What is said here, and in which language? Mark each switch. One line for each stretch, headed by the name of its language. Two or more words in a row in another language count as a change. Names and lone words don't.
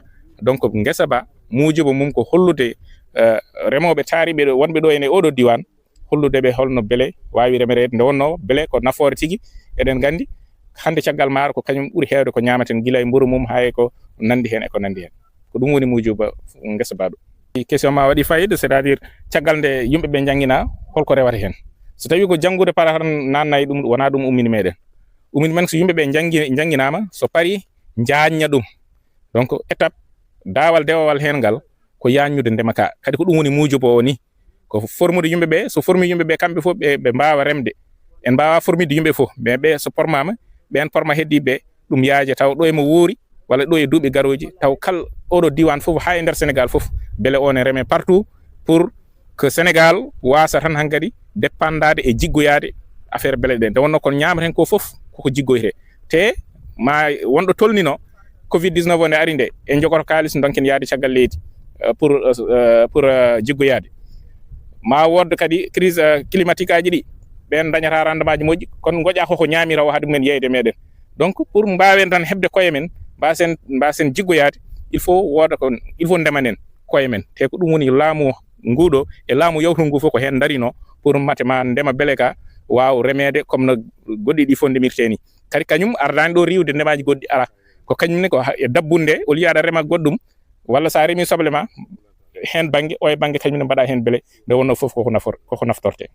Fula: Donc ngesa ba muujobo mum ko hollude remoɓe taariɓe wonɓe ɗo ene oɗo diwan hollude ɓe holno bele wawi remerede nde wonno bele ko nafoore tigui. Eɗen gandi hande caggal maaro ko kañum ɓuuri heewde ko ñamaten gila e mburu mum hay ko nandi hen e ko nandi hen, ko ɗum woni muujoba ngesa ba ɗo. Question ma waɗi fayida,
French: c'est à dire
Fula: caggal nde yimɓeɓe jangguina holko rewata hen. So tawi ko janggude para nannayi ɗum wona ɗum ummini meɗen. Ummini men so yimɓeɓe jangguinama so paari jañña ɗum.
French: Donc étape
Fula: dawal dewawal hen ngal ko yañude ndema ka, kadi ko ɗum woni muujobo o ni ko formude yimɓeɓe. So formi yimɓeɓe kamɓe fof ɓe mbawa remde, en mbawa formide yimɓe fof, mais ɓe so formama ɓen forma heddiɓe ɗum yaaje taw ɗo emo woori walla ɗo e duuɓi garoji taw kal oɗo diwan fof ha e nder Sénégal fof bele on e reme
French: partout pour que
Fula: Sénégal wasa tan hankadi dépendade e jiggoyade affaire bele ɗen. Nde wonno kon ñamaten ko fof koko jiggoyte te ma wonɗo tolnino Covid 19 o nde ari nde en jogoto kalis donken yaade caggal leydi pour jiggoyade. Ma wodde kadi
French: crise climatique
Fula: aji ɗi ɓen dañata rendement ji moƴƴi kono goƴa koko ñamira o haade mumen yeyde meɗen.
French: Donc pour
Fula: mbawen tan hebde koye men mbasen jiggoyade
French: il faut
Fula: ndemanen koye men, te ko ɗum woni laamu nguɗo e laamu yawtu ngu fof ko hen darino pour matema ndema bele ka waw remede comme no goɗɗi ɗi fof ndemirte ni. Kadi kañum ardani ɗo riwde ndemaji goɗɗi ala, ko kañumne ko e dabbunde o liyaɗa rema goɗɗum walla sa remi soble ma hen banggue o e banggue kañumne mbaɗa hen bele nde wonno fof koko naftorte.